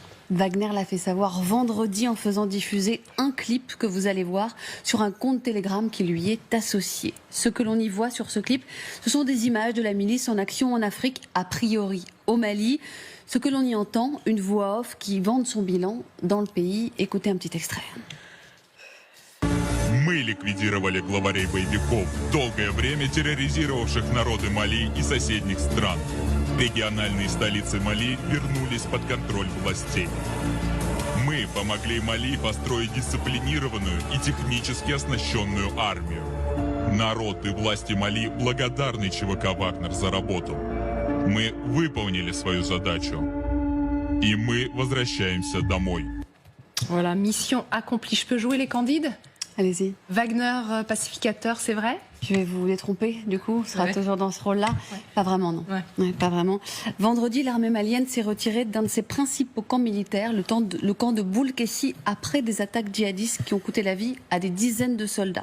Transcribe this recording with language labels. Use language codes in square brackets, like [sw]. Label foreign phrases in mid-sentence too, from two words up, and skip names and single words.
[fr] Wagner l'a fait savoir vendredi en faisant diffuser un clip que vous allez voir sur un compte Telegram qui lui est associé. Ce que l'on y voit sur ce clip, ce sont des images de la milice en action en Afrique, a priori au Mali. Ce que l'on y entend, une voix off qui vante son bilan dans le pays. Écoutez un petit extrait. [ru] Мы ликвидировали главарей боевиков, долгое время терроризировавших народы Мали и соседних стран. Региональные столицы Мали вернулись под контроль властей. Мы помогли Мали построить дисциплинированную и технически оснащенную армию. Народ и власти Мали благодарны ЧВК «Вагнер» за работу. Мы выполнили свою задачу. И мы возвращаемся домой. [fr] Voilà, mission accomplie. Je peux jouer les candides ? Allez-y. Wagner, pacificateur, c'est vrai ? Je vais vous détromper, du coup, ce sera toujours dans ce rôle-là. Ouais. Pas vraiment, non. Ouais, pas vraiment. Vendredi, l'armée malienne s'est retirée d'un de ses principaux camps militaires, le camp de Boulkessi, après des attaques djihadistes qui ont coûté la vie à des dizaines de soldats.